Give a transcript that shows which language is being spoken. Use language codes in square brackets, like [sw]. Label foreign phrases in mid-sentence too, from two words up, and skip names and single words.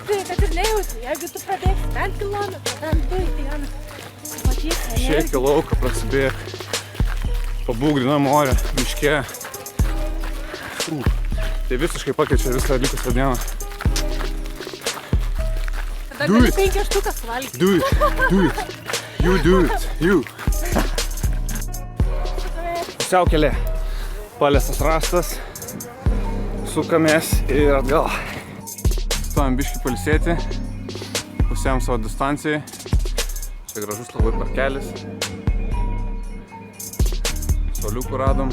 [lt] Bet ir nejauti, jeigu tu pradėsi 10 kilometrų, ten 2 į dieną, matysi energiją. Išeik į lauką, prasibėg, pabūk grynam ore, miške. Tai visiškai pakeičia visą likusią dieną. Tada gali 5 štukas suvalgyti. [en] Do it. You do it. You. [lt] Pusiaukelė. Paliestas rastas. Sukamės ir atgal. Stojam biškį pailsėti. Pusėjom savo distancijai. Čia gražus labai parkelis. Soliukų radom.